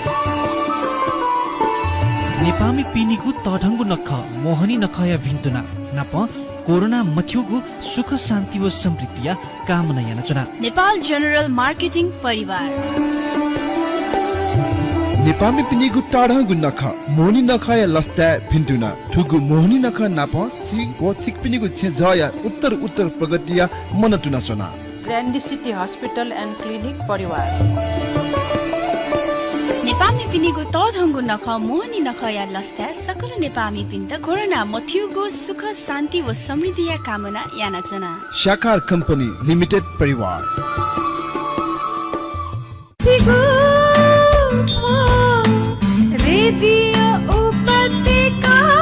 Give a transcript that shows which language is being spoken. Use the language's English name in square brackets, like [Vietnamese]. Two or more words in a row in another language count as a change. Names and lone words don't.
[Newari] नेपामी पिनिगु तढंगु नख मोहनी नखय भिन्तुना नाप कोरोना मथ्युगु सुख शान्ति व समृद्धि कामना यानचना नेपाल जनरल मार्केटिङ परिवार नेपामी पिनिगु टाढागु नख मोहनी नखय लस्ता भिन्तुना ठुगु मोहनी नख नाप सिक पिनिगु छे जया उत्तर प्रगतिया मनतुना चना ग्रान्डी सिटी हस्पिटल एन्ड क्लिनिक परिवार नेपामी पिनिगु तढंगु नख मोहनी नखया लस्ता सकल नेपामी पिन्त कोरोना मथ्युगु सुख शान्ति व समृद्धि कामना यानचना शाकार कम्पनी लिमिटेड परिवार रेडियो उपत्यका